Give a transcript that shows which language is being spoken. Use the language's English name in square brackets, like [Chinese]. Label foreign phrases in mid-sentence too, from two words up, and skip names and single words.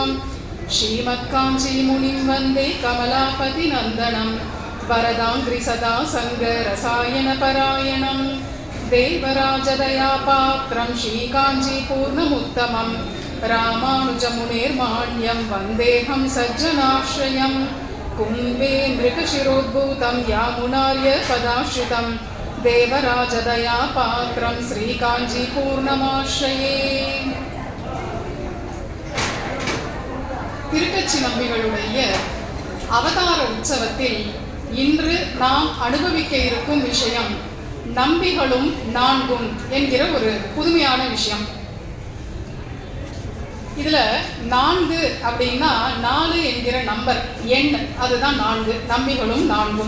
[Sanskrit] श्रीमत्काञ्चीमुनिं वन्दे कमलापतिनन्दनं वरदाङ्घ्रिसदा सङ्गरसायनपरायणं देवराजदयापात्रं श्रीकाञ्चीपूर्णमुत्तमं रामानुजमुनेर्माण्यं वन्देऽहं सज्जनाश्रयं कुम्भे मृगशिरोद्भूतं यामुनार्यपदाश्रितं देवराजदयापात्रं श्रीकाञ्चीपूर्णमाश्रये। [Tamil] திருக்கச்சி நம்பிகளுடைய அவதார உற்சவத்தில் இன்று நாம் அனுபவிக்க இருக்கும் விஷயம் நம்பிகளும் நான்கும் என்கிற ஒரு புதுமையான விஷயம். இதுல 4 அப்படின்னா 4 என்கிற நம்பர் எண், அதுதான் 4, நம்பிகளும் நான்கும்.